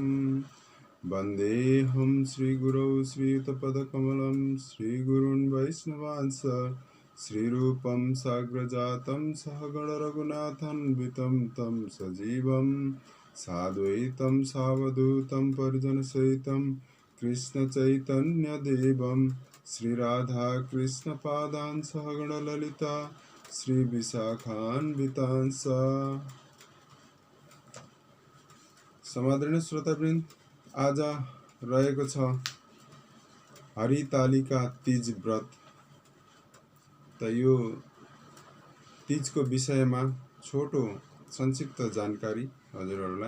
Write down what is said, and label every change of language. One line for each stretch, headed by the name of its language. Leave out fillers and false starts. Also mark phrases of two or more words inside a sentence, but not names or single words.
Sanskrit: वन्देऽहं श्रीगुरौ श्रीयुतपदकमलं श्रीगुरून् वैष्णवांश्च श्रीरूपं साग्रजातं सहगणरघुनाथान्वितं तं सजीवं साद्वैतं सावधूतं परिजनसहितं कृष्णचैतन्यदेवं श्रीराधाकृष्णपादान् सहगणललिता श्रीविशाखान्वितांश्च।
Nepali: समादरणीय श्रोतावृन्द, आज रहेको छ हरितालिका तीज व्रत। त यो तीजको विषयमा छोटो संक्षिप्त जानकारी हजुरहरूलाई।